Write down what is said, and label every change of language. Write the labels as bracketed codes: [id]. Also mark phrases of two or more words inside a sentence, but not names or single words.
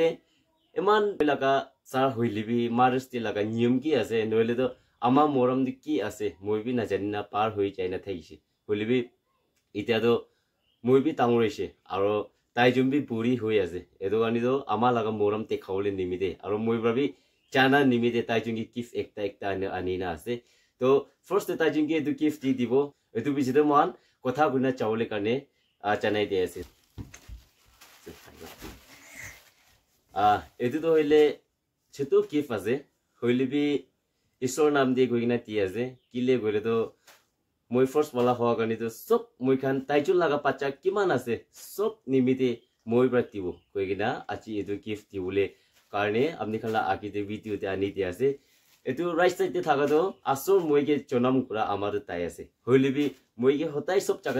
[nag] eman laga sar hoilibi marsti laga niyam ki ase noile to ama moram di ki ase moi bi na janina par hoi jai na thagise hoilibi itia to moi bi tangorise aro taijun bi puri hoi ase edo ani to ama laga moram te khawle nimide aro moi brabi chana nimide taijun ki gift ekta ani na ase to first taijun ki edu gift di dibo edu bi jide man kotha guna chawle karne chanai de ase edu to hoile chotu gift ase hoilibi isor nam de goina ti ase kile gole to moi first wala howa karne to sob moi khan taijun laga pacha kiman ase sob nimide moi bra tibo koigina achi edu gift dibule karne amni khala aki de video te ani ti ase etu [en] right side [nag] te thaga to asor moi ge chonam kura amar tai ase hoilibi moi ge hotai sob jaga